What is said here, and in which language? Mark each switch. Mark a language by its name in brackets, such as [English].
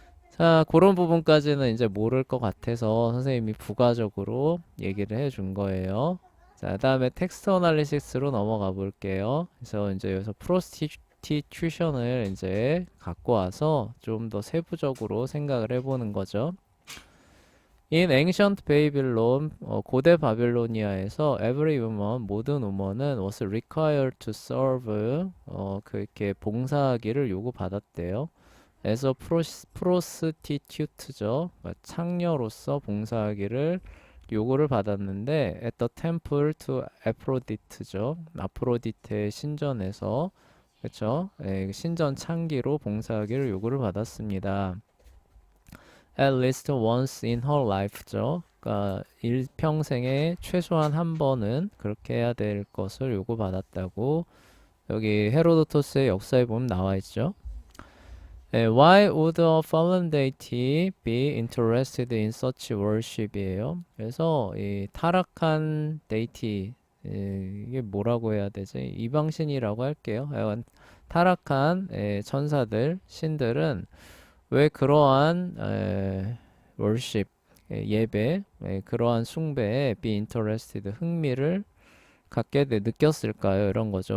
[Korean] 자, 그런 부분까지는 이제 모를 것 같아서 선생님이 부가적으로 얘기를 해준 거예요. 자, 다음에 텍스트 어널리시스로 넘어가 볼게요. 그래서 이제 여기서 프로스티튜션을 이제 갖고 와서 좀 더 세부적으로 생각을 해보는 거죠. [English] In ancient Babylon, [Korean] 고대 바빌로니아에서 [English] every woman, [Korean] 모든 우먼은 [English] was required to serve, [Korean] 그렇게 봉사하기를 요구받았대요. [English] as a prostitute죠. [Korean] 그러니까 창녀로서 봉사하기를 요구를 받았는데 [English] at the temple to Aphrodite [Korean] 죠. 아프로디테의 신전에서 그쵸? 예, 신전 창기로 봉사하기를 요구를 받았습니다. [English] At least once in her life죠. [Korean] 그러니까 일평생에 최소한 한 번은 그렇게 해야 될 것을 요구받았다고 여기 헤로도토스의 역사에 보면 나와 있죠. [English] 예, Why would a fallen deity be interested in such worship이에요. [Korean] 그래서 이 타락한 데이티 이게 뭐라고 해야 되지? 이방신이라고 할게요. 하여간 타락한 천사들, 신들은 왜 그러한 worship 예배, 그러한 숭배에 [English] be interested [Korean] 흥미를 느꼈을까요? 이런 거죠.